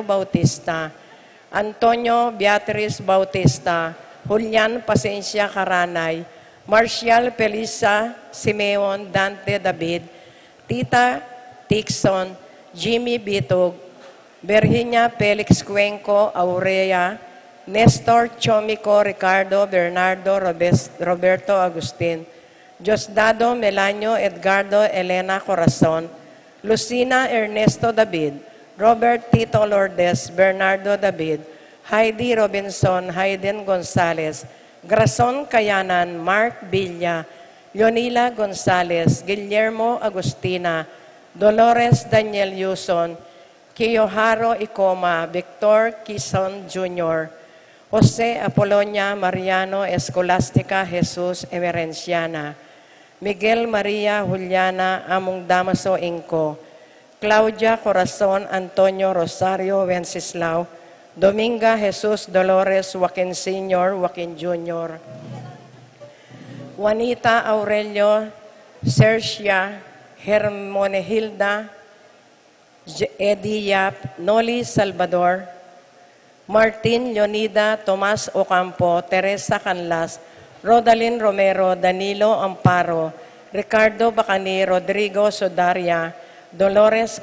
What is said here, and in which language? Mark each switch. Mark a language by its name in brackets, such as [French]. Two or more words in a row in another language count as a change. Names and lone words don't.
[Filipino] Bautista, Antonio Beatriz Bautista, Julian Pasencia Caranay, Marcial Felisa Simeon Dante David, Tita Tixon, Jimmy Bitog, Virginia Felix Cuenco Aurea, Nestor Chomico Ricardo Bernardo Roberto Agustin, Diosdado Melanio Edgardo Elena Corazon, Lucina Ernesto David, Robert Tito Lourdes, Bernardo David, Heidi Robinson, Hayden Gonzalez, Grason Kayanan, Mark Villa, Leonila Gonzalez, Guillermo Agustina, Dolores Daniel Yuson, Kiyoharo Icoma, Victor Quizon Jr., Jose Apolonia Mariano Escolastica Jesus Emerenciana, Miguel Maria Juliana Among Damaso Inco, Claudia Corazon Antonio Rosario Wenceslao, Dominga Jesus Dolores Joaquin Sr., Joaquin Jr., Juanita Aurelio Sercia Hermonehilda Eddie Yap, Noli Salvador, Martin Leonida Tomas Ocampo, Teresa Canlas, Rodalyn Romero, Danilo Amparo, Ricardo Bacani, Rodrigo Sodaria, Dolores